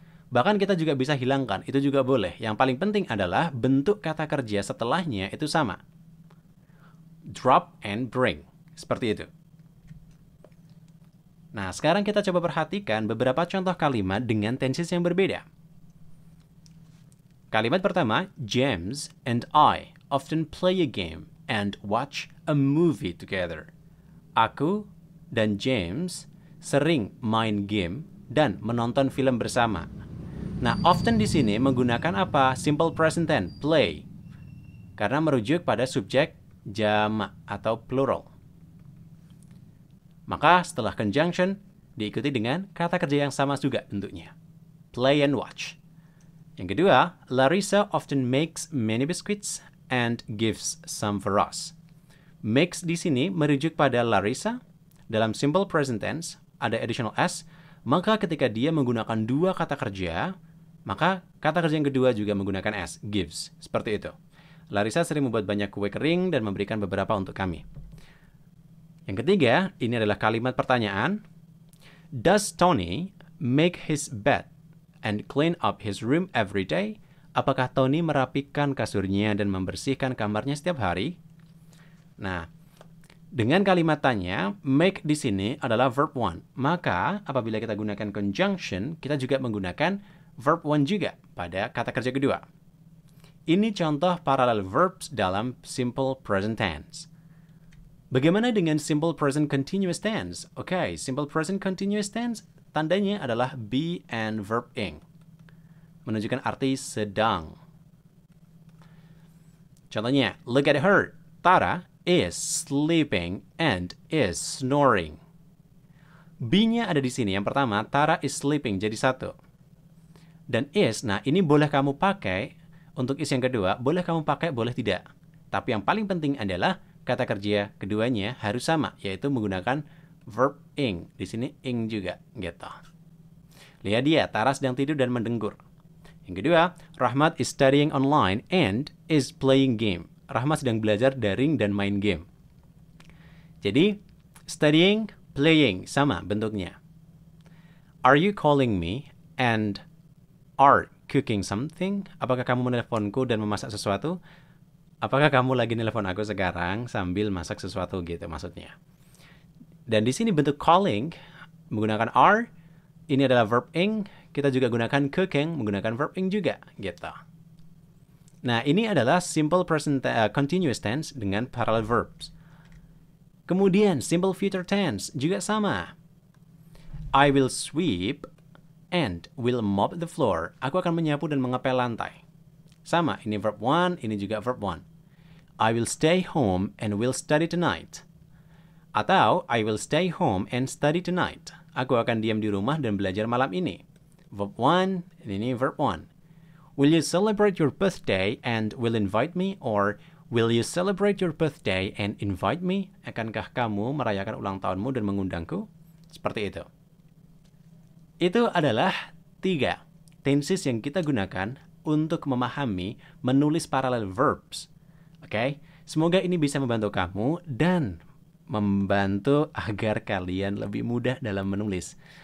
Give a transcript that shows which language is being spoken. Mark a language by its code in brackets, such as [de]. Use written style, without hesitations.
[id] Bahkan kita juga bisa hilangkan. Itu juga boleh. Yang paling penting adalah bentuk kata kerja setelahnya itu sama. [en] Drop and bring. [id] Seperti itu. Nah, sekarang kita coba perhatikan beberapa contoh kalimat dengan tenses yang berbeda. Kalimat pertama, [en] James and I often play a game and watch a movie together. [id] Aku dan James sering main game dan menonton film bersama. Nah, often di sini menggunakan apa? [en] Simple present tense, play. [id] Karena merujuk pada subjek jamak atau plural. Maka setelah conjunction diikuti dengan kata kerja yang sama juga bentuknya. [en] Play and watch. [id] Yang Yang kedua, [en] Larissa often makes many biscuits and gives some for us. [id] Makes di sini merujuk pada Larissa. Dalam simple present tense, ada additional s, maka ketika dia menggunakan dua kata kerja, maka kata kerja yang kedua juga menggunakan s, gives. Seperti itu. Larissa sering membuat banyak kue kering dan memberikan beberapa untuk kami. Yang ketiga, ini adalah kalimat pertanyaan. [en] Does Tony make his bed and clean up his room every day? [id] Apakah Tony merapikan kasurnya dan membersihkan kamarnya setiap hari? Nah, dengan kalimat tanya, make di sini adalah verb 1. Maka, apabila kita gunakan conjunction, kita juga menggunakan verb 1 juga pada kata kerja kedua. Ini contoh parallel verbs dalam simple present tense. Bagaimana dengan simple present continuous tense? Oke, simple present continuous tense tandanya adalah be and verb ing. Menunjukkan arti sedang. Contohnya, [en] look at her. Tara is sleeping and is snoring. [id] Be-nya ada di sini. Yang pertama, [en] Tara is sleeping [id] jadi satu. Dan is, nah ini boleh kamu pakai untuk is yang kedua, boleh kamu pakai, boleh tidak. Tapi yang paling penting adalah kata kerja keduanya harus sama, yaitu menggunakan verb ing. Di sini ing juga, gitu. Lihat dia, Tara sedang tidur dan mendengkur. Yang kedua, [en] Rahmat is studying online and is playing game. [id] Rahmat sedang belajar daring dan main game. Jadi, studying, playing, sama bentuknya. [en] Are you calling me and are cooking something? [id] Apakah kamu menelponku dan memasak sesuatu? Apakah kamu lagi nelpon aku sekarang sambil masak sesuatu gitu maksudnya. Dan di sini bentuk calling menggunakan are, ini adalah verb ing, kita juga gunakan cooking menggunakan verb ing juga gitu. Nah, ini adalah simple present continuous tense dengan parallel verbs. Kemudian, simple future tense juga sama. [en] I will sweep and will mop the floor. [id] Aku akan menyapu dan mengepel lantai. Sama, ini verb 1, ini juga verb 1. [en] I will stay home and will study tonight. [id] Atau, [en] I will stay home and study tonight. [id] Aku akan diam di rumah dan belajar malam ini. Verb 1, ini verb 1. [en] Will you celebrate your birthday and will invite me? Or will you celebrate your birthday and invite me? [id] Akankah kamu merayakan ulang tahunmu dan mengundangku? Seperti itu. Itu adalah 3 tenses yang kita gunakan untuk memahami menulis parallel verbs. Oke? Semoga ini bisa membantu kamu dan membantu agar kalian lebih mudah dalam menulis.